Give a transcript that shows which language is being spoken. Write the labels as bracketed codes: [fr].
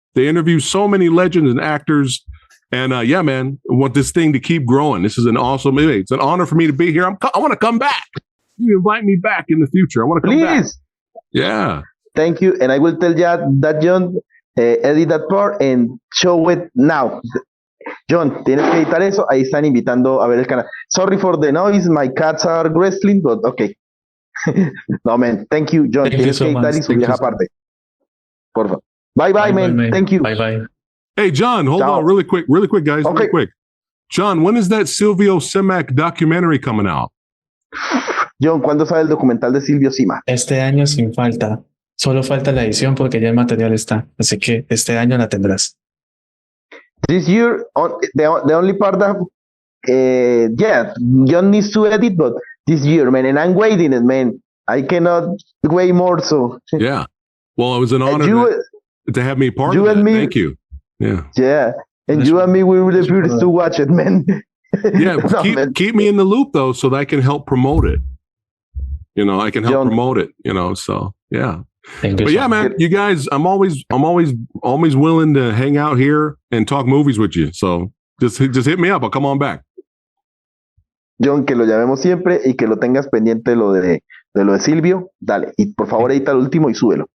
[en] They interview so many legends and actors. And yeah, man, I want this thing to keep growing. This is an awesome, it's an honor for me to be here. I want to come back. You invite me back in the future. I want to come back. Yeah. Thank you. And I will tell you that, Jhon, edit that part and show it now. [es] Jhon, tienes que editar eso. Ahí están invitando a ver el canal. [en] Sorry for the noise. My cats are wrestling, but okay. No, man. Thank you, Jhon. [es] Tienes que editar y subir esa parte. Por favor. [en] Bye, man. Thank you. Bye. Hey, Jhon, hold on really quick, guys. Okay. Really quick. Jhon, when is that Silvio Simac documentary coming out? [es] Jhon, ¿cuándo sale el documental de Silvio Simac? Este año sin falta. Solo falta la edición porque ya el material está. Así que este año la tendrás. [en] This year, the only part that, Jhon needs to edit, but this year, man, and I'm waiting it, man. I cannot wait more, so. Yeah. Well, it was an honor to have me part of it. Thank you. Yeah. And you and me, we were the first to watch it, man. Yeah, keep me in the loop though, so that I can help promote it. I can help promote it. So yeah. But yeah, man, you guys, I'm always willing to hang out here and talk movies with you. So just hit me up. I'll come on back. [es] Jhon, que lo llamemos siempre y que lo tengas pendiente lo de Silvio. Dale, y por favor edita el último y súbelo.